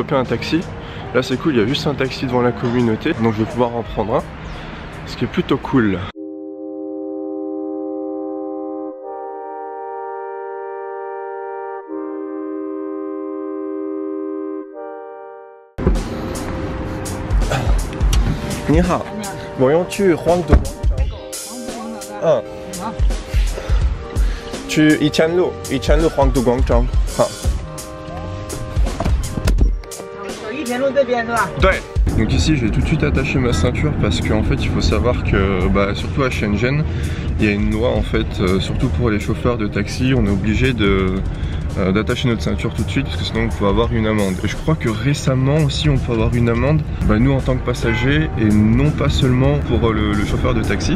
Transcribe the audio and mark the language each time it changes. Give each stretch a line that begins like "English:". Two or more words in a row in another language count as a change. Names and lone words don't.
French: Là c'est cool, il y a juste un taxi devant la communauté, donc je vais pouvoir en prendre un. Ce qui est plutôt cool.
Chinese: 你好, 我要去黄渡广场。去1000路黄渡广场。好。走1000路这边是吧？
French: 对。Donc ici j'ai tout de suite attaché ma ceinture parce qu'en fait il faut savoir que surtout à Shenzhen il y a une loi en fait surtout pour les chauffeurs de taxi, on est obligé d'attacher notre ceinture tout de suite parce que sinon on peut avoir une amende. Et je crois que récemment aussi on peut avoir une amende, nous en tant que passagers et non pas seulement pour le chauffeur de taxi.